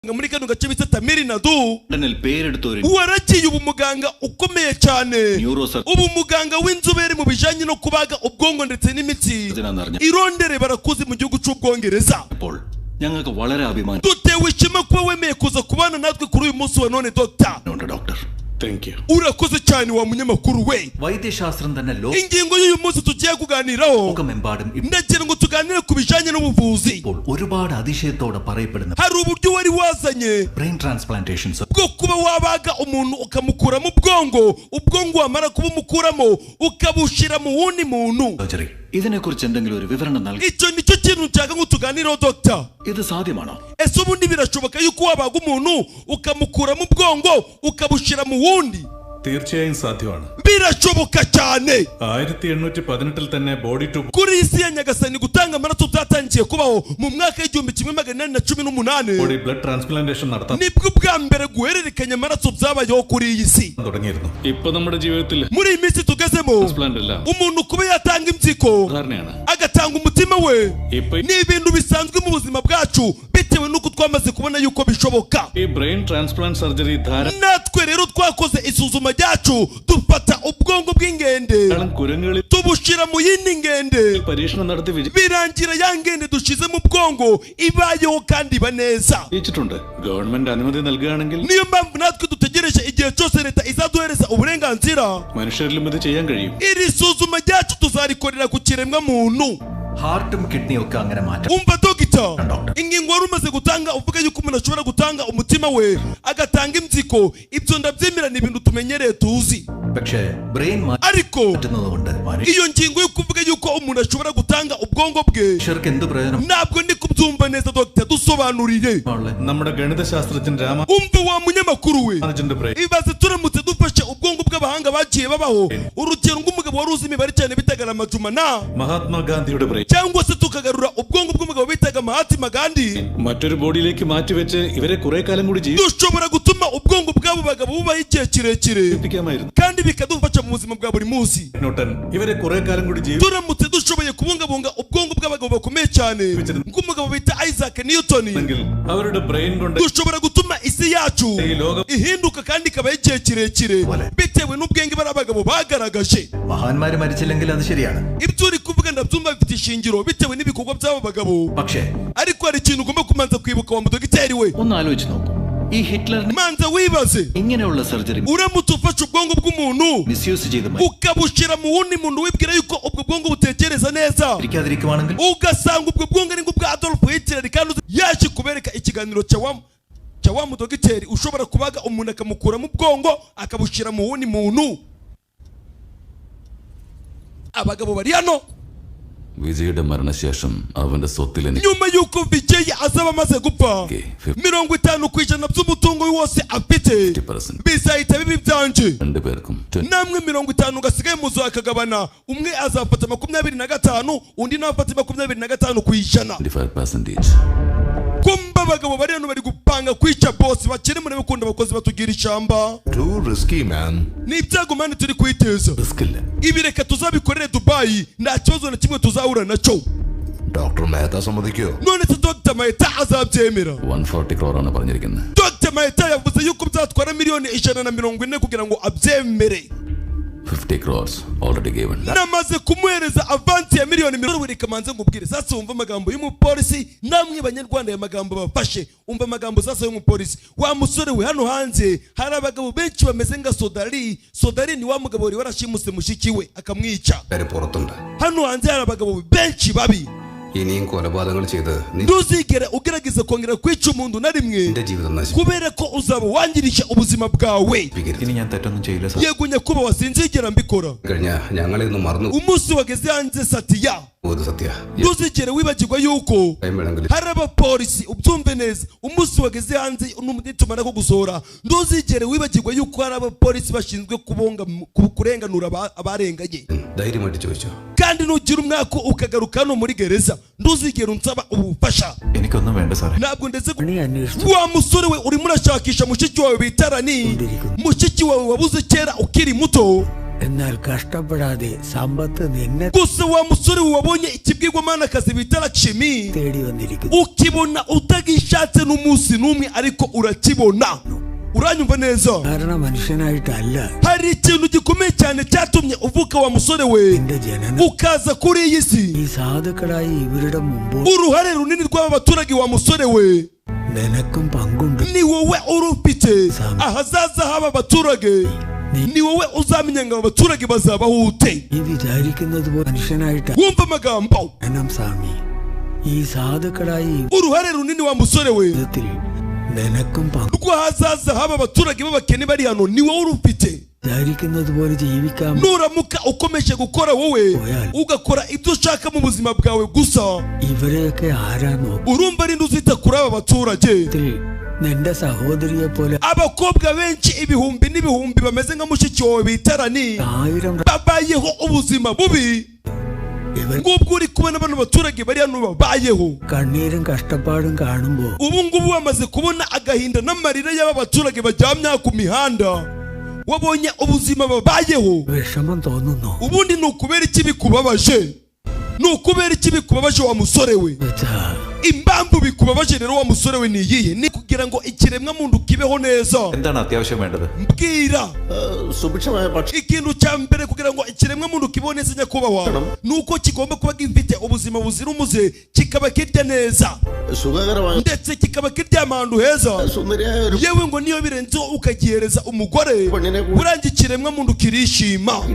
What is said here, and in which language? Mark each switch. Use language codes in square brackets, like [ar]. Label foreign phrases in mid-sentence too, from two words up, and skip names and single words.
[rw] muri kano gace bita Tamiri Nadu waragiye ubumuganga ukomeye cyane, ubumuganga w'inzobere mu bijanye no kubaga ubwongo ndetse n'imitsi. Irondere barakuzi mu gihugu cy'Ubwongereza. Dutewe ishema kuba wemeye kuza kubana natwe kuri uyu munsi wa none Dr. [en] Thank you. [rw] Urakoze cyane wa munyamakuru we. Ingingo y'uyu munsi tugiye kuganiraho ndagira ngo tuganire ku bijanye n'ubuvuzi. Hari uburyo wari wazanye [en] brain transplantation [rw] bwo kuba wabaga umuntu ukamukura mu bwongo, ubwongo wamara kuba umukuramo ukabushira mu wundi muntu. Icyo nicyo kintu nshaka ngo tuganireho Dr. Ese ubundi birashoboka yuko wabaga umuntu ukamukura mu bwongo ukabushira mu wundi? [ml] തീർച്ചയായും സാധ്യമാണ്. [rw] Birashoboka cyane. [ml] 1818 തന്നെ ബോഡി ടു [rw] kuri isi ya Nyagasani gutanga amaraso byatangiye kubaho mu mwaka w'1818 [en] body blood transplantation നടത്താൻ [rw] nibwo bwa mbere guhererekanya amaraso byabayeho kuri iyi si. [ml] തുടങ്ങിയിരുന്നു. ഇപ്പോൾ നമ്മുടെ ജീവിതത്തിൽ [rw] muri iyi minsi tugezemo umuntu kuba yatanga impyiko agatanga umutima we ni ibintu bisanzwe mu buzima bwacu bitewe nuko twamaze kubona yuko bishoboka. [en] ഈ brain transplant surgery [rw] natwe rero twakoze isuzuma ryacu dufata ubwongo bw'ingende tubushira mu yindi ngende birangira ya ngende dushize mu bwongo ibayeho kandi iba neza. Niyo mpamvu natwe dutegereje igihe cyose leta izaduhereza uburenganzira iri suzuma ryacu tuzarikorera ku kiremwa muntu. [en] Heartum kidney [ml] ഒക്കെ അങ്ങനെ മാറ്റാം. [rw] Umva Dr. Ingingo wari umaze gutanga uvuga yuko umuntu ashobora gutanga umutima we agatanga impyiko, ibyo ndabyemera ni ibintu tumenyereye tuzi. [ml] പക്ഷേ brain [rw] ariko iyo ngingo yo kuvuga yuko umuntu ashobora gutanga ubwongo bwe ntabwo ndi kubyumva neza Dr. dusobanurire. [ml] നമ്മുടെ ഗണിതശാസ്ത്രജ്ഞൻ രാമ [rw] umva wa munyamakuru we ibaze turamutse dufashe ubwongo bw'abahanga bagiye babaho, urugero ng'umugabo wari uzi imibare cyane bitaga Majumana [ml] മഹാത്മാ ഗാന്ധിയുടെ brain [rw] cyangwa se tukagarura ubwongo bw'umugabo bitaga Mahatma Gandhi [ml] മറ്റൊരു ബോഡിയിലേക്ക് മാറ്റി വെച്ച് ഇവരെ കുറെ കാലം കൂടി ജീവിക്കും. [rw] dushobora gutuma ubwongo bw'abo bagabo bubaho igihe kirekire kandi bikadufasha mu buzima bwa buri munsi. [ml] ഇവരെ കുറെ കാലം കൂടി ജീവിക്കും. [rw] turamutse dushoboye kubungabunga ubwongo bw'abagabo bakomeye cyane nk'umugabo bita Isaac Newton [ml] അവരുടെ brain കൊണ്ട് [rw] dushobora gutuma isi yacu ihinduka kandi ikabaho igihe kirekire bitewe n'ubwenge bari abagabo bagaragaje. [ml] മഹാന്മാര് മരിച്ചില്ലെങ്കിൽ അത് ശരിയാണ്. [rw] ibyo uri kuvuga ndabyumva bifite ishingiro bitewe n'ibikorwa by'abo bagabo, ariko hari ikintu ugomba kumanza kwibuka wa mudogiteri we. [ml] ഒന്ന് ആലോചിച്ച് നോക്കൂ, ഈ ഹിറ്റ്ലറിന് [rw] manza wibaze [ml] ഇങ്ങനെയുള്ള സർജറി [rw] uramutse ufashe ubwongo bw'umuntu [ml] മിസ്യൂസ് ചെയ്ത് [rw] ukabushira mu wundi muntu wibwira yuko ubwo bwongo butekereza neza ugasanga ubwo bwongo ari nk'ubwa Adolf Hitler kandi yaje kubereka ikiganiro cya wa mudogiteri ushobora kubaga umuntu akamukura mu bwongo akabushira mu wundi muntu. abagabo bari hano [ml] വിജയുടെ മരണശേഷം അവന്റെ സ്വത്തിൽ [rw] nyuma yuko Vijay azaba amaze gupfa 50% by'umutungo wose afite bizahita bibi byanje namwe 50 gasigaye muzo akagabana, umwe azafata 25 undi nafata 25%. kumba abagabo bari hano bari gupanga kwica boss bakiri muri bakunda abakozi batugira ishamba. [en] Too risky man. [rw] Ni ibyago mani turi kwiteza. Ibi reka tuzabikorere Dubai nta kibazo na kimwe tuzahura nacyo. [ml] Dr. Mehta സമ്മതിക്കോ? [rw] none se Dr. Mehta azabyemera. [ml] 140 crore ആണ് പറഞ്ഞിരിക്കുന്നത്. [rw] Dr. Mehta yavuze yuko byatwara miliyoni 140 kugira ngo abyemere. [en] 50 crores already given. [rw] Namaze kumuhereza avance ya miliyoni 100 kamanze ngubwire. Sasa umva amagambo y'umupolisi namwe banyarwanda ya magambo bafashe. Umva amagambo sasa y'umupolisi. Wa musore we hano hanze hari abagabo benshi bameze nga Sodari ni wa mugabo wari warashimuse mushiki we akamwica. Hano hanze hari abagabo benshi babi. [ml] ഇനിയും കൊലപാതകങ്ങൾ ചെയ്ത് [rw] ntuzigere ugerageza kongera kwica umuntu na rimwe kubera ko uzaba wangirisha ubuzima bwawe. [ml] ഇനി ഞാൻ തെറ്റൊന്നും ചെയ്യില്ല സർ. [rw] yego nyakubahwa sinzigera mbikora. [ml] ഞങ്ങളെ ഒന്ന് മറന്നു [rw] umunsi wageze hanze Satya ntuzigere wibagirwa yuko hari abapolisi ubyumve neza. umunsi wageze hanze nitumara ko gusohora ntuzigere wibagirwa yuko hari abapolisi bashinzwe kurenganura abarenganye. kandi nugira umwaka ukagaruka hano muri gereza ntuzigere unsaba ubufasha. [ml] എനിക്കൊന്നും വേണ്ട സാറേ. [rw] ntabwo ndetse wa musore we urimo urashakisha mushiki wawe bitarani mushiki wawe wabuze kera ukiri muto [ml] എന്നാൽ കഷ്ടപ്പെടാതെ സമ്പത്ത് നിന്നെ [rw] gusa wa musore wabonye ikibwirwamanakazi bita Lakshmi [ml] തേടി വന്നിരിക്കുന്നു. [rw] ukibona utagishatse n'umunsi n'umwe ariko urakibona. uranyumva neza? [ml] കാരണം മനുഷ്യനായിട്ടല്ല [rw] hari ikintu gikomeye cyane cyatumye uvuka wa musore we [ml] എന്റെ ജനനം. [rw] ukaza kuri iyi si. [ml] ഈ സാധുക്കളായി ഇവരുടെ മുമ്പ് [rw] uruhare runini rw'aba baturage wa musore we [ml] നിനക്കും പങ്കുണ്ട്. [rw] ni wowe urufite ahazaza haba baturage. ni wowe uzamenya ngo abaturage bazabaho ute. [ml] ഈ വിചാരിക്കുന്നത് പോലെ മനുഷ്യനായിട്ട് [rw] wumva amagambo. [ml] ജനം സ്വാമി ഈ സാധുക്കളായി [rw] uruhare runini wa musore we [ml] ജീവിതത്തിൽ നിനക്കും പങ്കു. [rw] rwo hazaza haba abaturage b'abakene bari hano ni wowe urufite. [ml] വിചാരിക്കുന്നത് പോലെ ജീവിക്കാൻ [rw] nuramuka ukomeje gukora wowe ugakora ibyo ushaka mu buzima bwawe gusa [ml] ഇവരെയൊക്കെ ആരാ നോക്കും? [rw] urumva ari nduzita kuri aba baturage. [ml] നിന്റെ സഹോദരിയെ പോലെ [rw] abakobwa benshi ibihumbi n'ibihumbi bameze nka mushiki wawe bitarani 1000 babayeho ubuzima bubi. ngubwo uri kubona bano baturage bari hano babayeho [ml] കണ്ണീരും കഷ്ടപ്പാടും കാണുമ്പോ [rw] ubu ngubu bamaze kubona agahinda n'amarira y'aba baturage bajyamya ku mihanda. wabonye ubuzima babayeho [ml] വിഷമം തോന്നുന്നു. [rw] ubundi ni ukubera iki bikubabaje? ni ukubera iki bikubabaje wa musore we? impamvu bikubabaje rero wa musore we ni iyihe? ni kugira ngo ikiremwa muntu kibeho neza. [ml] എന്താണ് അത്യാവശ്യം വേണ്ടത്? [rw] mbwira. ikintu cya mbere kugira ngo ikiremwa muntu kibeho neza nyakubahwa ni uko kigomba kuba gifite ubuzima buzira umuze, kikaba kirya neza ndetse kikaba kiryama ahantu heza, yewe ngo niyo birenzeho ukagihereza umugore burangiye ikiremwa muntu kirishima.